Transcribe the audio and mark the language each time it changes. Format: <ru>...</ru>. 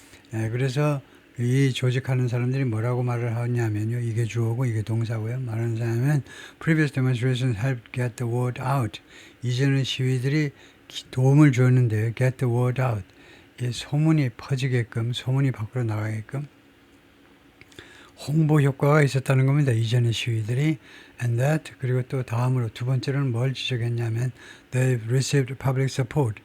<ko>그래서 이 조직하는 사람들이 뭐라고 말을 하냐면요. 이게 주어고 이게 동사고요. 말하는 사람은</ko> <en>previous demonstrations helped get the word out.</en> <ko>이전의 시위들이 도움을 주었는데요.</ko> <en>get the word out.</en> <ko>이 소문이 퍼지게끔, 소문이 밖으로 나가게끔 홍보 효과가 있었다는 겁니다. 이전의 시위들이.</ko> <en>And that,</en> <ko>그리고 또 다음으로 두 번째로는 뭘 지적했냐면</ko> <en>they've received public support.</en>